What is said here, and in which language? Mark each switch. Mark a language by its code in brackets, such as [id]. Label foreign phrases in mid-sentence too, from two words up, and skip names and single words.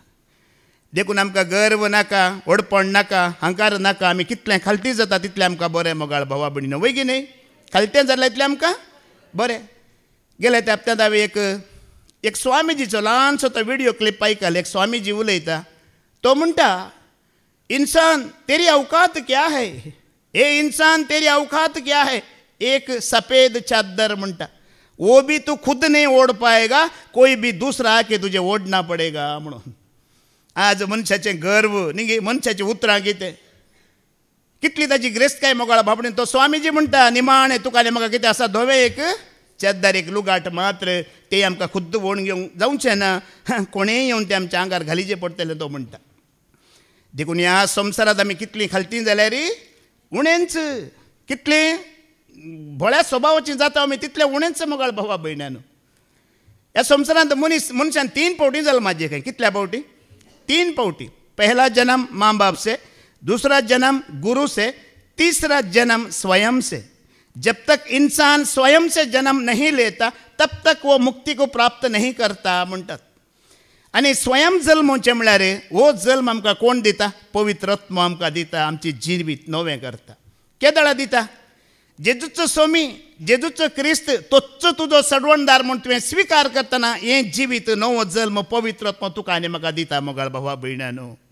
[kok] देखून आमकां गर्व नाका, ओडपण नाका, अहंकार नाका. आमी कितलें खालती जाता तितलें आमकां बरें मोगाळ भावा भयणीनो, वय की न्ही? खालतें जाल्यार इतलें आमकां बरें. गेल्या त्या हप्त्यांत हांवें एक स्वामीजीचो ल्हानसो तो व्हिडियो क्लिप आयकलो. एक स्वामीजी उलयता. तो म्हणटा, [hi] इंसान तेरी औकात क्या है, ए इंसान तेरी औकात क्या है, एक सफ़ेद चादर म्हणटा, वो भी तू खुद नहीं ओढ़ पाएगा, कोई भी दूसरा आके तुझे ओढ़ना पडेगा म्हणून. [kok] आज मनशाचें गर्व न्ही, मनशाचें उतरां कितें, कितली ताची ग्रेस्त काय मोगाळ बाबडीन. तो स्वामीजी म्हणटा, निमाणें तुका आनी म्हाका कितें आसा, धोवें एक चादर, एक लुगाट मात्र, ते आमकां खुद्द ओढून घेवंक जावचें ना, कोणेय येवन ते आमच्या आंगार घालीचें पडटलें. तो म्हणटा. देखून ह्या संवसारांत आमी कितलीं खालतीं जाल्यार उणेंच, कितलीं भोळ्या स्वभावाचीं जाता आमी तितलें उणेंच मोगाळ भावा भयण्यानो. ह्या संवसारांत मनशान 3 फावटी जल्माक येयलें. कितल्या फावटी? 3 फावटी. [hi] पहला जन्म माँ बाप से, दूसरा जन्म गुरु से, तीसरा जन्म स्वयं से. जब तक इंसान स्वयं से जन्म नहीं लेता तब तक वो मुक्ति को प्राप्त नहीं करता म्हणटात. [kok] आनी स्वयं जल्मोवचें म्हळ्यार वो जल्म आमकां कोण दिता? पवित्र आत्मा आमकां दिता, आमचें जिवीत नवें करता. केदळा दिता? जेजूचो स्वामी, जेजूचो क्रिस्त, तोच तुजो सडवणदार म्हूण तुवें स्विकार करतना हें जिवीत, नवो जल्म पवित्र आत्मा तुका आनी म्हाका दिता मोगाळ भावा भयण्यानो.